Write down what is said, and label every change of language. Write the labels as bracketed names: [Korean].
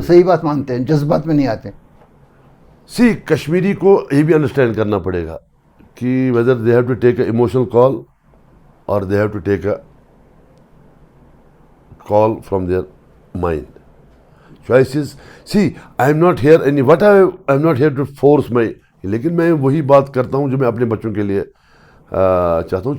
[Urdu] صحیح بات مانتے ہیں, جذبات میں نہیں آتے. کشمیری کو یہ بھی انڈرسٹینڈ کرنا پڑے گا کہ [English] whether they have to take an emotional call or they have to take a call from their mind. Choices. See, I am not here I'm not here to force my, [Urdu] لیکن میں وہی بات کرتا ہوں جو میں اپنے بچوں کے لیے چاہتا ہوں.